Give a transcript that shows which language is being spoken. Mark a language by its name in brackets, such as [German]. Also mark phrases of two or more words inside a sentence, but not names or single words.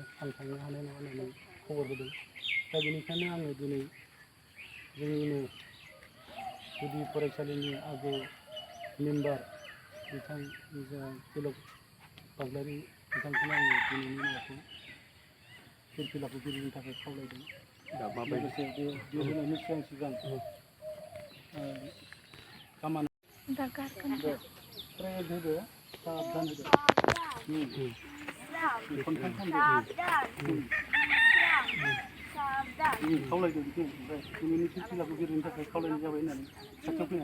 [Bodo] आं थांनो हानाय नङा होननानै खबर होदों दा बेनिखायनो आङो दिनै जोंनिनो गुदि फरायसालिनि आगु मेम्बार बिथां तिलक बाग्लारि बिथांखौनो आङो दिनैनि माबाखौ फिरफिलाखौ बिरहोनो थाखाय खावलायदों लोगोसे बे बिरहोनायनि सिगां Straight hodo, sabdan hodo. Kontan kan hodo. खावलायदों बिथिं ओमफ्राय दिनैनि फिरफिलाखौ बिरहोनो थाखाय खावलायनाय जाबाय होननानै खाथियाव फैनानै